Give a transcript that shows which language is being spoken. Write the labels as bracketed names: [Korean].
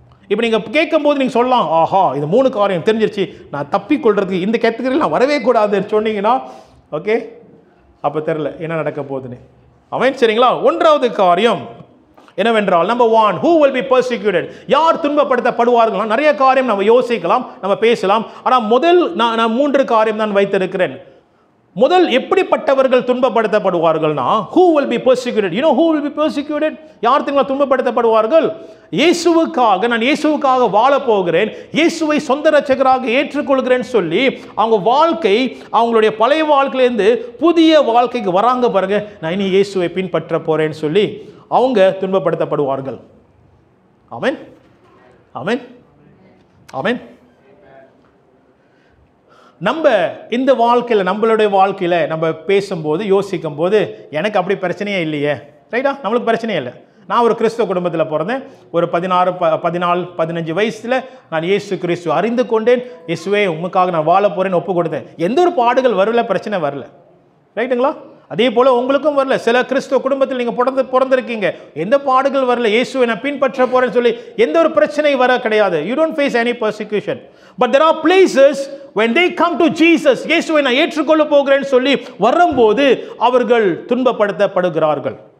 [Tamil] இப்போ நீங்கள் கேட்கும்போது நீங்கள் சொல்லலாம், ஆஹா இது 3 காரியம் தெரிஞ்சிருச்சு, நான் தப்பிக்கொள்றதுக்கு இந்த கேட்டகரியில் நான் வரவே கூடாதுன்னு சொன்னீங்கன்னா ஓகே, அப்போ தெரில என்ன நடக்க போகுதுன்னு. அவன் சரிங்களா. 1வது காரியம் என்னவென்றால், number 1, [English] who will be persecuted? [Tamil] யார் துன்பப்படுத்தப்படுவார்கள்? நிறைய காரியம் நம்ம யோசிக்கலாம், நம்ம பேசலாம். ஆனால் முதல் நான் 3 காரியம் தான் வைத்திருக்கிறேன். முதல் எப்படிப்பட்டவர்கள் துன்பப்படுத்தப்படுவார்கள்னா, [English] who will be persecuted? you know who will be persecuted? [Tamil] யார் துன்பப்படுத்தப்படுவார்கள்? நான் இயேசுவுக்காக வாழ போகிறேன், இயேசுவை சொந்த இரட்சகராக ஏற்றுக்கொள்கிறேன்னு சொல்லி அவங்க வாழ்க்கை, அவங்களுடைய பழைய வாழ்க்கையிலேருந்து புதிய வாழ்க்கைக்கு வராங்க பாருங்க, நான் இனி இயேசுவை பின்பற்ற போறேன்னு சொல்லி அவங்க துன்பப்படுத்தப்படுவார்கள். ஆமென், ஆமென், ஆமென். நம்ம இந்த வாழ்க்கையில், நம்மளுடைய வாழ்க்கையில் நம்ம பேசும்போது யோசிக்கும் போது எனக்கு அப்படி பிரச்சனையே இல்லையே, ரைட்டா? நம்மளுக்கு பிரச்சனையே இல்லை. நான் ஒரு கிறிஸ்துவ குடும்பத்தில் பிறந்தேன். ஒரு 14-15 வயசில் நான் இயேசு கிறிஸ்து அறிந்து கொண்டேன். இயேசுவே உங்களுக்காக நான் வாழ போகிறேன்னு ஒப்பு கொடுத்தேன். எந்த ஒரு பாடுகள் வரல, பிரச்சனை வரல, ரைட்டுங்களா? அதே போல் உங்களுக்கும் வரல. சில கிறிஸ்துவ குடும்பத்தில் நீங்கள் பிறந்திருக்கீங்க, எந்த பாடுகள் வரல, இயேசுவை நான் பின்பற்ற போகிறேன்னு சொல்லி எந்த ஒரு பிரச்சனை வர கிடையாது. [English] You don't face any persecution. But there are places when they come to Jesus, [Tamil] இயேசுவை நான் ஏற்றுக்கொள்ள போகிறேன்னு சொல்லி வரும்போது அவர்கள் துன்பப்படுத்தப்படுகிறார்கள்.